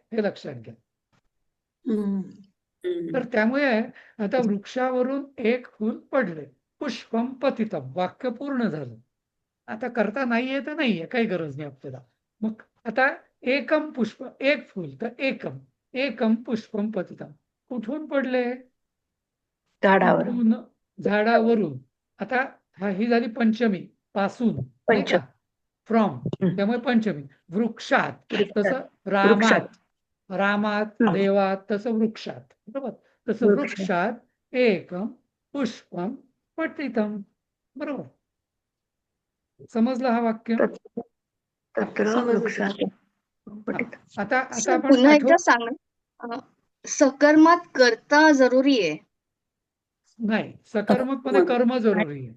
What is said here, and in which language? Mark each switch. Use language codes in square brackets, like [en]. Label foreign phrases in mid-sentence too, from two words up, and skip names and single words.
[mr] हे लक्षात घ्या. तर त्यामुळे आता वृक्षावरून एक फूल पडले. [sa] पुष्पम पतितम. [mr] वाक्य पूर्ण झालं. आता कर्ता नाहीये तर नाहीये, काही गरज नाही आपल्याला. मग आता [sa] एकम पुष्प, [mr] एक फूल, तर [sa] एकम पुष्पम पतितम. [mr] कुठून पडले? झाडावरून. आता ही झाली पंचमी. पासून, नाही का? फ्रॉम. त्यामुळे पंचमी. वृक्षात. तसं रामात, देवात, तसं वृक्षात. बरोबर. [sa] तसं वृक्षात एकम पुष्पम पठितम. [mr] बरोबर. समजलं हा वाक्य? [sa] तत्र तत्र [mr] समजलं. वृक्षात हा. पठित. आता आता सर आपण पुन्हा एकदा आठवण सांग. सकर्मात कर्ता जरुरी आहे. नाही, सकर्मक मध्ये कर्म जरुरी आहे.